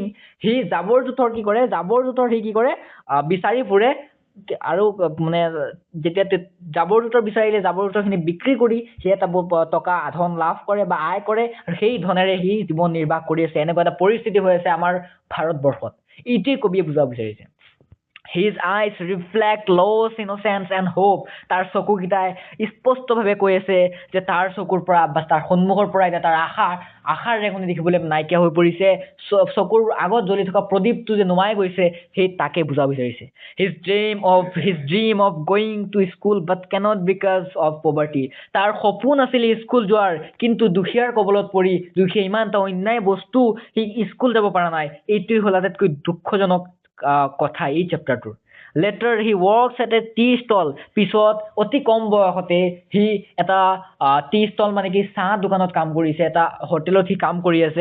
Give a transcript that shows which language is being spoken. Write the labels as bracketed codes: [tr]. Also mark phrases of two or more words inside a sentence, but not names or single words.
[as] সি জাবৰ জোঁথৰ কি কৰে? সি কি কৰে? বিচাৰি ফুৰে। আৰু মানে যেতিয়া জাবৰ জোঁথৰ বিচাৰিলে জাবৰ জোঁথৰখিনি বিক্ৰী কৰি সি এটা টকা ধন লাভ কৰে বা আয় কৰে, আৰু সেই ধনেৰে সি জীৱন নিৰ্বাহ কৰি আছে। এনেকুৱা এটা পৰিস্থিতি হৈ আছে আমাৰ ভাৰতবৰ্ষত। এইটোৱেই কবিয়ে বুজাব বিচাৰিছে। [en] His eyes reflect loss, innocence and hope. [as] তাৰ চকুকেইটাই স্পষ্টভাৱে কৈ আছে যে তাৰ চকুৰ পৰা বা তাৰ সন্মুখৰ পৰা এতিয়া তাৰ আশাৰ ৰেঙনি দেখিবলৈ নাইকিয়া হৈ পৰিছে। চকুৰ আগত জ্বলি থকা প্ৰদীপটো যে নুমাই গৈছে, সেই তাকে বুজাব বিচাৰিছে। [en] His dream of going to school but cannot because of poverty. [as] তাৰ সপোন আছিল স্কুল যোৱাৰ, কিন্তু দুখীয়াৰ কবলত পৰি, দুখীয়া ইমান এটা অন্যায় বস্তু, সি স্কুল যাব পৰা নাই। এইটোৱেই হ'ল আটাইতকৈ দুখজনক কথা এই চেপ্টাৰটোৰ। [en] later he works at a tea stall. [as] পিছত অতি কম বয়সতে সি এটা [en] tea stall [as] মানে কি চাহ দোকানত কাম কৰিছে, এটা হোটেলত সি কাম কৰি আছে।